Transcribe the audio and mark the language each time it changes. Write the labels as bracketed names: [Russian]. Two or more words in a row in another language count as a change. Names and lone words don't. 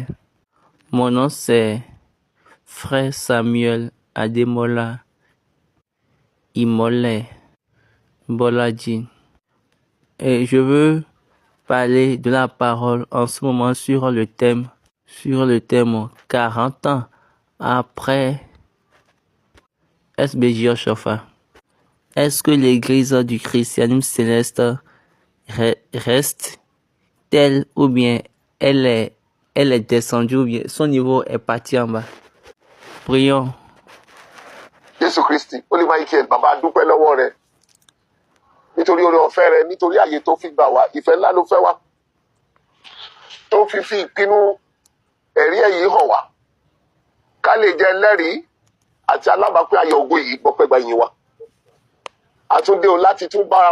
[French] Mon nom c'est Frère Samuel Ademola Imole Boladji et je veux parler de la parole en ce moment sur le thème 40 ans après SBJ Oshofa. Est-ce que l'église du christianisme céleste reste telle ou bien elle est descendue ou bien son niveau est parti en bas? Prions. [Yoruba] Jésù Kristi, ó lè máa kí ẹ bàbá dúpẹ́ lọ́wọ́ rẹ nítorí oore ọ̀fẹ́ rẹ nítorí àyè tó fi gbà wá ìfẹ́ ńlá ló fẹ́ wá tó fi ìpinnu ẹ̀rí èyí hàn wá ká lè jẹ́ ẹlẹ́rìí àti alábàápín ayọ̀ ògo yìí gbọ́pẹ́ gba ìyìn wa àtúndé o láti tún bára